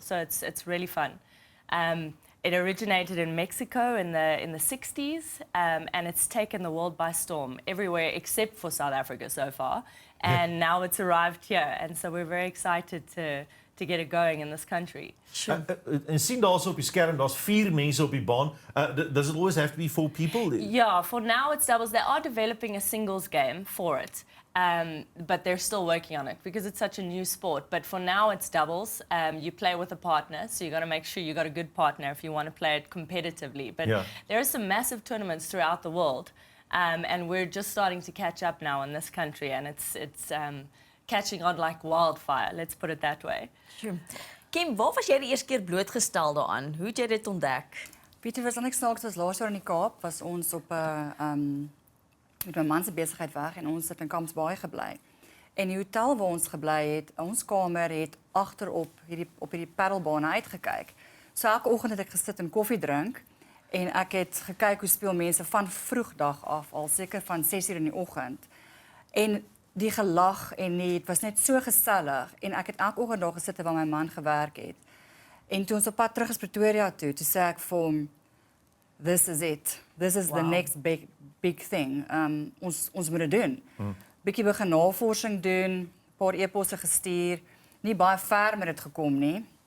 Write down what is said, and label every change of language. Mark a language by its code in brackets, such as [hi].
[en] So it's really fun. It originated in Mexico in the 60s, and it's taken the world by storm everywhere except for South Africa so far. And now it's arrived here, and so we're very excited to get it going in this country. [af] En sien daarso op die skerm, daar's 4 mense op die baan. [en] Does it always have to be 4 people? Yeah, for now it's doubles. They are developing a singles game for it. But they're still working on it because it's such a new sport. But for now, it's doubles. You play with a partner, so you got to make sure you got a good partner if you want to play it competitively. But there are some massive tournaments throughout the world, and we're just starting to catch up now in this country, and it's catching on like wildfire. Let's put it that way. Sure. [af] Kim, waar was jy die eerste keer blootgestel daaraan? Hoe het jy dit ontdek? Pieter, was dan ek snaaks, was laas jaar in die Kaap, was ons op 'n met my man se besigheid weg en ons het in Kampsbaai gebly. En die hotel waar ons gebly het, ons kamer het agterop hierdie paddelbaan uitgekyk. So elke oggend het ek gesit en koffie drink en ek het gekyk hoe speel mense van vroegdag af, al seker van 6:00 in die oggend. En die gelag en het was net so gesellig en ek het elke oggend daar gesit waar my man gewerk het. En toe ons op pad terug is Pretoria toe sê ek vir hom, [en] this is it. This is the next big thing. [af] Ons moet dit doen. Bietjie begin navorsing doen, paar e-posse gestuur, nie baie ver met dit gekom nie.